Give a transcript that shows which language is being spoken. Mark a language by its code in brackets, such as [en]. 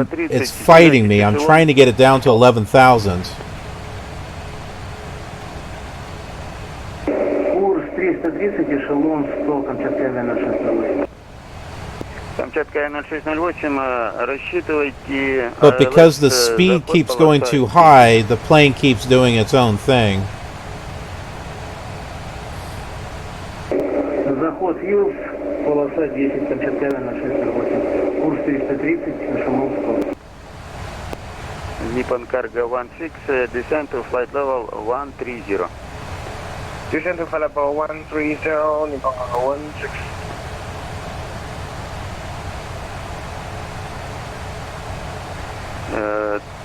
[en] It's fighting me. I'm trying to get it down to 11,000. [ru] Курс 330, эшелон 100, Камчатская 0608. Камчатская 0608, рассчитывайте... [en] But because the speed keeps going too high, the plane keeps doing its own thing. [ru] Заход Юлс, полоса 10, Камчатская 0608. Курс 330, эшелон 100. [en] Nippon Cargo 16, descent to flight level 130. Descent to flight level 130, Nippon Cargo 16.